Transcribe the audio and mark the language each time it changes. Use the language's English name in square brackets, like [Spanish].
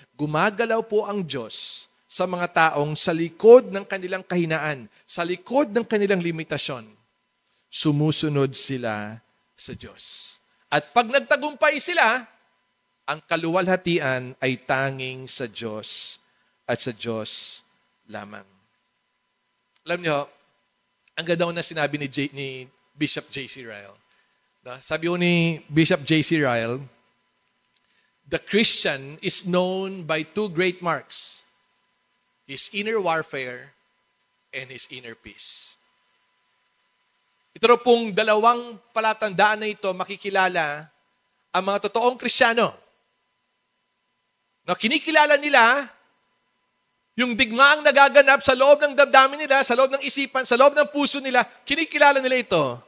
[Filipino] Gumagalaw po ang Diyos sa mga taong sa likod ng kanilang kahinaan, sa likod ng kanilang limitasyon, sumusunod sila sa Diyos. At pag nagtagumpay sila, ang kaluwalhatian ay tanging sa Diyos at sa Diyos lamang. Alam niyo, ang ganda na sinabi ni Bishop J.C. Ryle. Sabi ko ni Bishop J.C. [English] Ryle, the Christian is known by two great marks, his inner warfare and his inner peace. [Filipino] Ito pong dalawang palatandaan na ito makikilala ang mga totoong Kristiyano. Na kinikilala nila yung digmaang nagaganap sa loob ng damdamin nila, sa loob ng isipan, sa loob ng puso nila, kinikilala nila ito.